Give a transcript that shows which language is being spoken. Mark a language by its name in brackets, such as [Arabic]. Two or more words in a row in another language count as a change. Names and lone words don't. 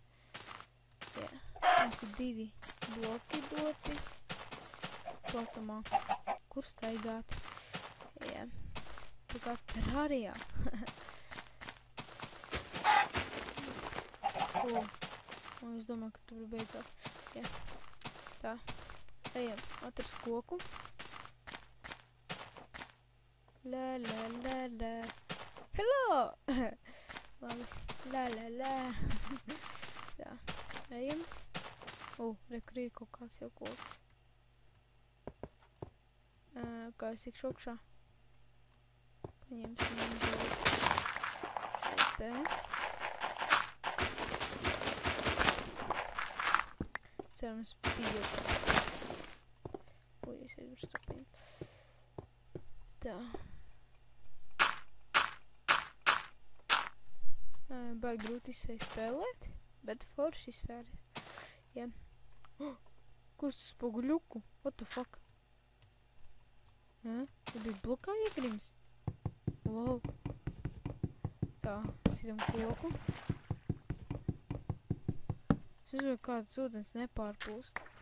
[Latvian] Jā, mums ir 2 bloki doti platumā, kur staigāt. Jā, tā kā Terraria. Un es domāju, ka tur beidzās. Jā, tā, ejam atrast koku. La la la la. Hello! Labi, la la la. Tā, ejam. Rekur ir kaut kāds jau koks. Kā es tikšu augšā? Paņemsim izvēlēs. Šeit te. Cerams, pieļautās. Es aizvar stopīt. Tā. Baigi grūti spēlēt, bet forši spēlēt. Jā. Ko es tu spoguļuku? [English] What the fuck? [Latvian] Tu biji blokā iegrims? Lol. Tā, sitam koku. Es nezinu, kāds ūdens nepārplūst.